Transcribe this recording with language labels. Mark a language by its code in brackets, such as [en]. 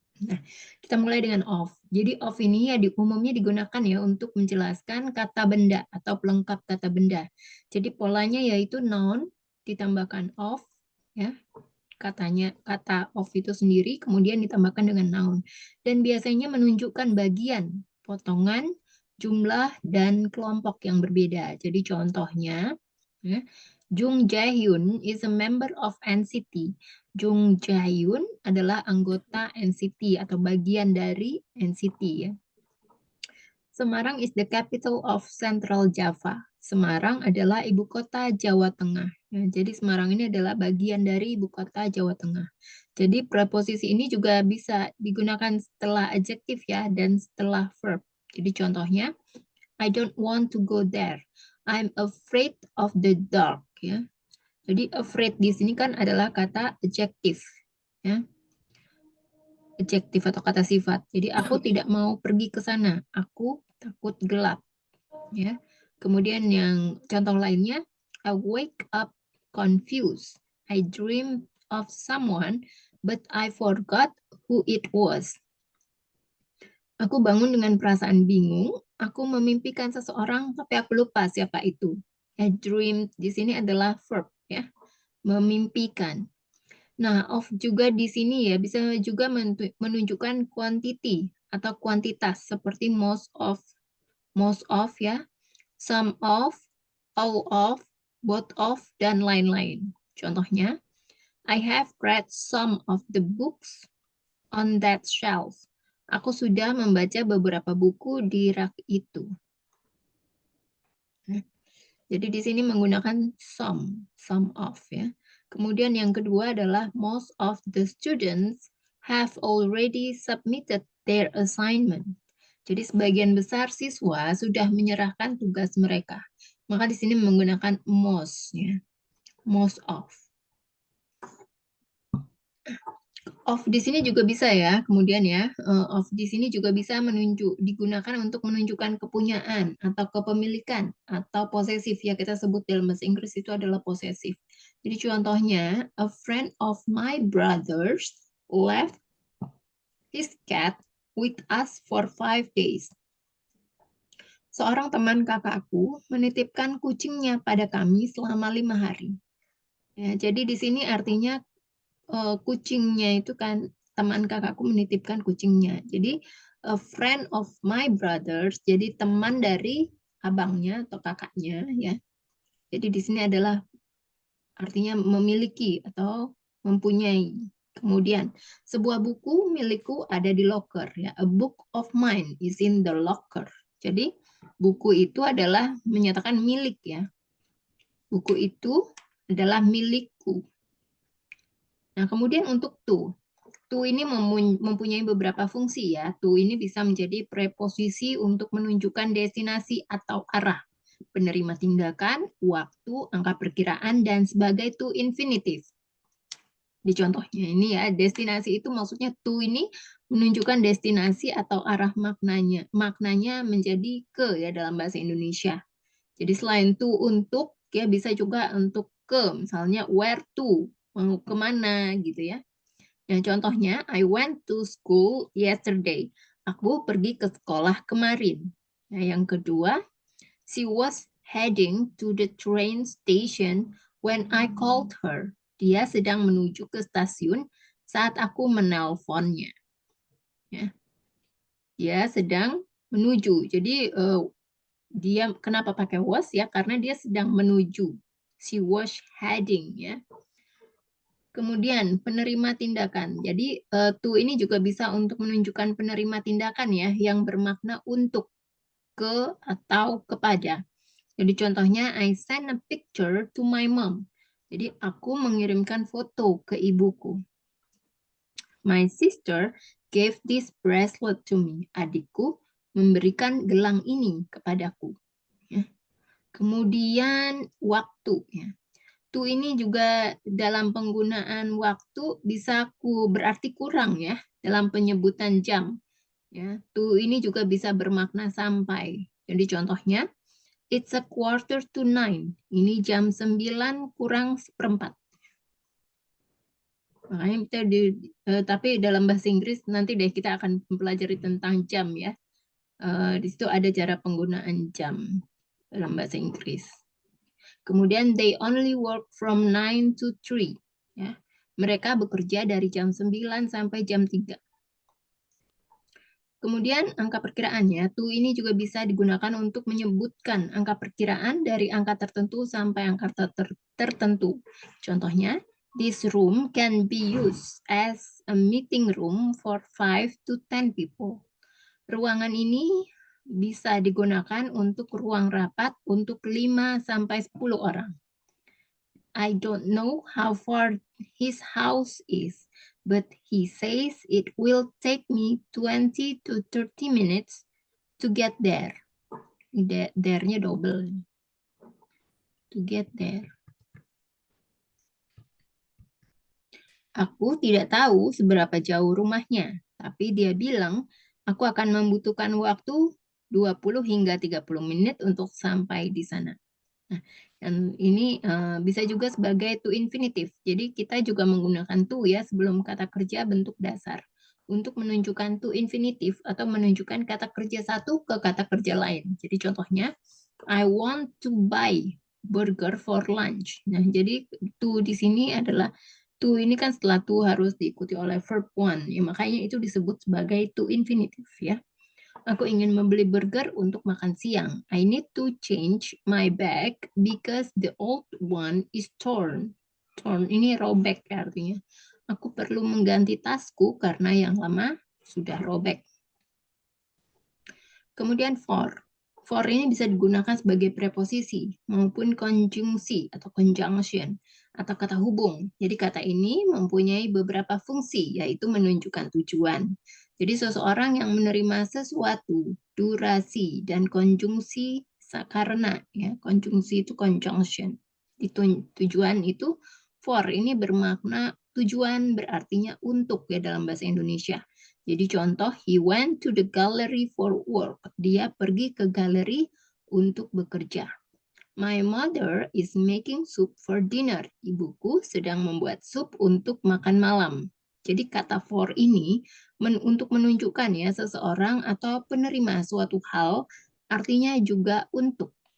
[id] Nah, kita mulai dengan of. Jadi of ini ya umumnya digunakan ya untuk menjelaskan kata benda atau pelengkap kata benda. Jadi polanya yaitu noun ditambahkan of ya. Kata of itu sendiri kemudian ditambahkan dengan noun dan biasanya menunjukkan bagian, potongan, jumlah dan kelompok yang berbeda. Jadi contohnya, ya, [en] Jung Jae-hyun is a member of NCT. [id] Jung Jae-hyun adalah anggota NCT atau bagian dari NCT ya. [en] Semarang is the capital of Central Java. [id] Semarang adalah ibu kota Jawa Tengah. Ya, jadi Semarang ini adalah bagian dari ibu kota Jawa Tengah. Jadi preposisi ini juga bisa digunakan setelah adjektif ya dan setelah verb. Jadi contohnya, [en] I don't want to go there. I'm afraid of the dark. [id] Ya. Jadi afraid di sini kan adalah kata adjektif. Ya. Adjektif atau kata sifat. Jadi aku tidak mau pergi ke sana. Aku takut gelap. Ya. Kemudian yang contoh lainnya, [en] I wake up confused. I dream of someone, but I forgot who it was. [id] Aku bangun dengan perasaan bingung. Aku memimpikan seseorang, tapi aku lupa siapa itu. I dream di sini adalah verb ya, memimpikan. Nah, of juga di sini ya bisa juga menunjukkan quantity atau kuantitas seperti most of ya, some of, all of, both of, dan lain-lain. [en] Contohnya, I have read some of the books on that shelf. [id] Aku sudah membaca beberapa buku di rak itu. Jadi di sini menggunakan some of ya. Kemudian yang kedua adalah [en] most of the students have already submitted their assignment. [id] Jadi sebagian besar siswa sudah menyerahkan tugas mereka. Maka di sini menggunakan most ya. Most of. Of di sini juga bisa ya, kemudian ya, of di sini juga bisa digunakan untuk menunjukkan kepunyaan atau kepemilikan atau posesif ya kita sebut dalam bahasa Inggris itu adalah posesif. Jadi contohnya, [en] a friend of my brothers left his cat with us for 5 days. [id] Seorang teman kakakku menitipkan kucingnya pada kami selama 5 hari. Ya, jadi di sini artinya kucingnya itu kan teman kakakku menitipkan kucingnya. Jadi [en] a friend of my brothers, [id] jadi teman dari abangnya atau kakaknya ya. Jadi di sini adalah artinya memiliki atau mempunyai. Kemudian sebuah buku milikku ada di locker ya. [en] A book of mine is in the locker. [id] Jadi buku itu adalah menyatakan milik ya. Buku itu adalah milikku. Nah, kemudian untuk to ini mempunyai beberapa fungsi ya. To ini bisa menjadi preposisi untuk menunjukkan destinasi atau arah. Penerima tindakan, waktu, angka perkiraan, dan sebagai to infinitive. Di contohnya ini ya, destinasi itu maksudnya to ini menunjukkan destinasi atau arah maknanya. Maknanya menjadi ke ya dalam bahasa Indonesia. Jadi selain to untuk, ya bisa juga untuk ke, misalnya where to. mau kemana gitu ya. Nah, contohnya, [en] I went to school yesterday. [id] Aku pergi ke sekolah kemarin. Nah, yang kedua, [en] she was heading to the train station when I called her. [id] Dia sedang menuju ke stasiun saat aku menelponnya. Ya, dia sedang menuju. Jadi dia kenapa pakai was ya? Karena dia sedang menuju. [en] She was heading [id] ya. Kemudian penerima tindakan. Jadi to ini juga bisa untuk menunjukkan penerima tindakan ya yang bermakna untuk, ke, atau kepada. Jadi contohnya [en] I sent a picture to my mom. [id] Jadi aku mengirimkan foto ke ibuku. [en] My sister gave this bracelet to me. [id] Adikku memberikan gelang ini kepadaku. Ya. Kemudian waktu ya. To ini juga dalam penggunaan waktu bisa berarti kurang ya dalam penyebutan jam. Ya, to ini juga bisa bermakna sampai. Jadi contohnya, [en] it's a 8:45. [id] Ini jam 9 kurang seperempat. Makanya kita tapi dalam bahasa Inggris nanti deh kita akan mempelajari tentang jam ya. Di situ ada cara penggunaan jam dalam bahasa Inggris. Kemudian [en] they only work from 9 to 3. [id] Ya. Mereka bekerja dari jam 9 sampai jam 3. Kemudian angka perkiraannya, to ini juga bisa digunakan untuk menyebutkan angka perkiraan dari angka tertentu sampai angka tertentu. [en] Contohnya, this room can be used as a meeting room for 5 to 10 people. [id] Ruangan ini bisa digunakan untuk ruang rapat untuk 5 sampai 10 orang. [en] I don't know how far his house is, but he says it will take me 20 to 30 minutes to get there. There-nya double. To get there. [id] Aku tidak tahu seberapa jauh rumahnya, tapi dia bilang aku akan membutuhkan waktu 20 hingga 30 menit untuk sampai di sana. Nah, dan ini bisa juga sebagai to infinitive. Jadi kita juga menggunakan to ya sebelum kata kerja bentuk dasar untuk menunjukkan to infinitive atau menunjukkan kata kerja satu ke kata kerja lain. Jadi contohnya, [en] I want to buy burger for lunch. [id] Nah, jadi to di sini adalah to ini kan setelah to harus diikuti oleh verb one. Ya, makanya itu disebut sebagai to infinitive ya. Aku ingin membeli burger untuk makan siang. [en] I need to change my bag because the old one is torn. [id] Torn ini robek ya artinya. Aku perlu mengganti tasku karena yang lama sudah robek. Kemudian for. For ini bisa digunakan sebagai preposisi maupun konjungsi atau conjunction atau kata hubung. Jadi kata ini mempunyai beberapa fungsi yaitu menunjukkan tujuan. Jadi seseorang yang menerima sesuatu, durasi, dan konjungsi karena ya konjungsi itu conjunction. Tujuan itu for ini bermakna tujuan berartinya untuk ya dalam bahasa Indonesia. Jadi contoh, [en] he went to the gallery for work. [id] Dia pergi ke galeri untuk bekerja. [en] My mother is making soup for dinner. [id] Ibuku sedang membuat sup untuk makan malam. Jadi kata for ini untuk menunjukkan ya seseorang atau penerima suatu hal artinya juga untuk.